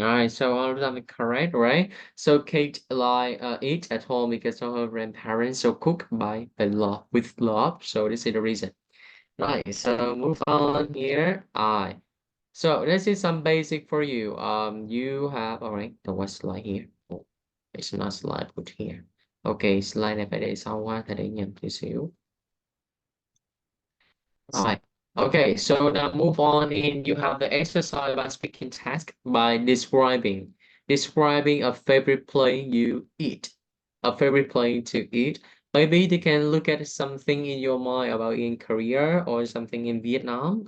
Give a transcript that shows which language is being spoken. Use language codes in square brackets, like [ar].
[en] All right, so all of them are correct, right? So Kate eat at home because of her grandparents, so cook by love with love. So this is the reason. Right, so move on here. So this is some basic for you. You have all right, the what slide here? Oh, it's not slide put here. [vi] Okay, slide này phải để sau qua, thầy để nhầm tí xíu. [en] Right. Okay, so now move on in. You have the exercise by speaking task by describing a favorite place you eat, a favorite place to eat. Maybe they can look at something in your mind about in Korea or something in Vietnam.